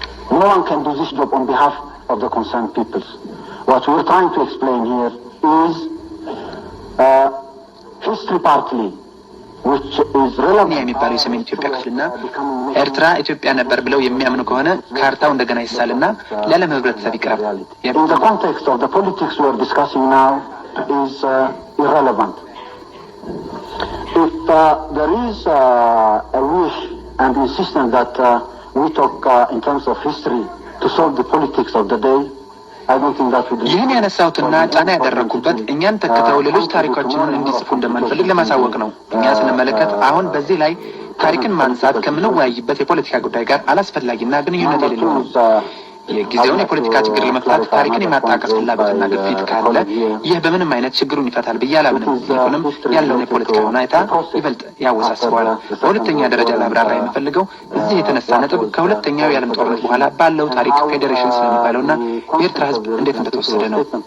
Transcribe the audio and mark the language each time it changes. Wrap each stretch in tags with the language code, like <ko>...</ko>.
<en>No one can do this job on behalf of the concerned peoples. What we're trying to explain here is history partly, which is relevant.</en> <am>የሚባለው የሰሜን ኢትዮጵያ ክፍልና ኤርትራ ኢትዮጵያ ነበር ብለው የሚያምኑ ከሆነ ካርታው እንደገና ይሳልና ለዓለም ህብረተሰብ ይቅረብ።</am> <en>In the context of the politics we are discussing now is irrelevant. If there is a wish and insistence that we talk in terms of history to solve the politics of the day,</en> <am>ይህን ያነሳሁትና ጫና ያደረኩበት እኛን ተከታው ሌሎች ታሪኮችን እንዲጽፉ እንደማንፈልግ ለማሳወቅ ነው። እኛ ስንመለከት አሁን በዚህ ላይ ታሪክን ማንሳት ከምንወያይበት የፖለቲካ ጉዳይ ጋር አላስፈላጊና ግንኙነት የሌለው ነው። የጊዜውን የፖለቲካ ችግር ለመፍታት ታሪክን የማጣቀስ ፍላጎትና ግፊት ካለ ይህ በምንም አይነት ችግሩን ይፈታል ብዬ አላምንም። ይልቁንም ያለውን የፖለቲካ ሁኔታ ይበልጥ ያወሳስበዋል። በሁለተኛ ደረጃ ላብራራ የምፈልገው እዚህ የተነሳ ነጥብ ከሁለተኛው የዓለም ጦርነት በኋላ ባለው ታሪክ ፌዴሬሽን ስለሚባለውና የኤርትራ ህዝብ እንዴት እንደተወሰደ ነው።</am>